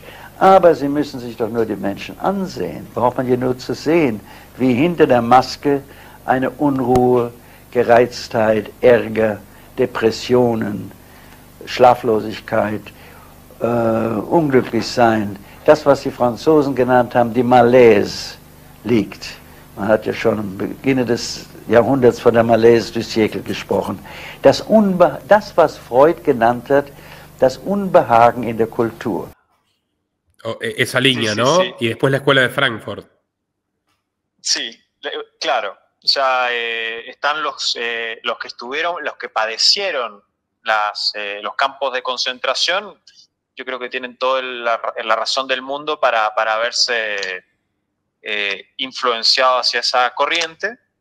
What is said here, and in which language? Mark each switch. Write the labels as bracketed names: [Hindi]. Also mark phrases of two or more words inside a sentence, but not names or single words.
[German] Aber Sie müssen sich doch nur die Menschen ansehen. Braucht man hier nur zu sehen, wie hinter der Maske eine Unruhe, Gereiztheit, Ärger, Depressionen, Schlaflosigkeit, Unglücklichsein, das, was die Franzosen genannt haben, die Malaise, liegt. Man hat ja schon am Beginn des Jahrhunderts von der [French] Malaise du siècle [German] gesprochen. Das, was Freud genannt hat, das Unbehagen in der Kultur. [Spanish] Esa línea, sí, ¿no? Sí. Y después la escuela de Frankfurt. Sí, claro. O sea, están los que padecieron los campos de concentración. Yo creo que tienen toda la razón del mundo para verse influenciados hacia esa corriente.